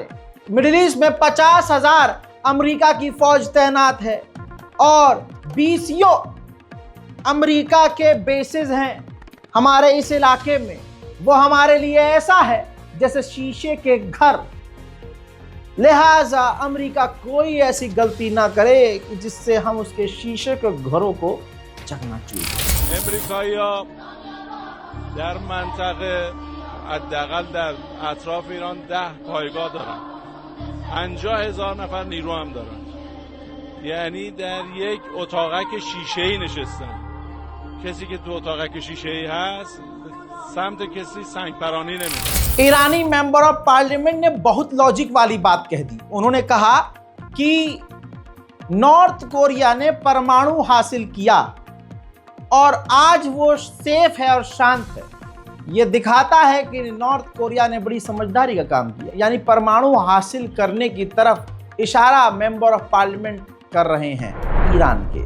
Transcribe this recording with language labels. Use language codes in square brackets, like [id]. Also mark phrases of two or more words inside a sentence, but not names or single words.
[hi] मिडिल ईस्ट में 50,000 अमेरिका की फौज तैनात है और 20 अमेरिका के बेसिस हैं हमारे इस इलाके में। वो हमारे लिए ऐसा है जैसे शीशे के घर, लिहाजा अमेरिका कोई ऐसी गलती ना करे कि जिससे हम उसके शीशे के घरों को चकनाचूर करें। [fa] امریکایی‌ها در منطقه حداقل در اطراف ایران 10 پایگاه دارن، 50,000 نفر نیرو هم دارن، یعنی در یک اتاقک شیشه‌ای نشستن. کسی که تو اتاقک شیشه‌ای هست سمت کسی سنگپرانی نمی‌کنه। [hi] ईरानी [en] member of parliament [hi] ने बहुत लॉजिक वाली बात कह दी। उन्होंने कहा कि नॉर्थ कोरिया ने परमाणु हासिल किया और आज वो सेफ है और शांत है। ये दिखाता है कि नॉर्थ कोरिया ने बड़ी समझदारी का काम किया, यानी परमाणु हासिल करने की तरफ इशारा [en] member of parliament [hi] कर रहे हैं ईरान के।